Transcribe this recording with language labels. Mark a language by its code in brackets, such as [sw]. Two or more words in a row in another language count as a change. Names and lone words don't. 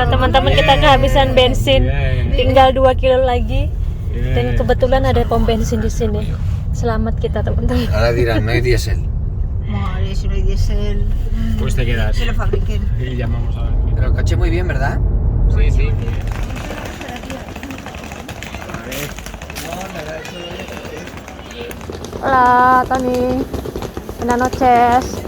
[id] teman-teman kita kehabisan bensin, tinggal 2 kilo lagi, dan kebetulan ada pom bensin di sini. Selamat kita teman-teman. [es] Ahora dirán, no hay diésel. Madre, si no hay diésel, Pues te quedas. que lo fabriquen. Y llamamos a ver. Pero el coche muy bien, ¿verdad? Sí, sí. Hola Tony, buenas noches.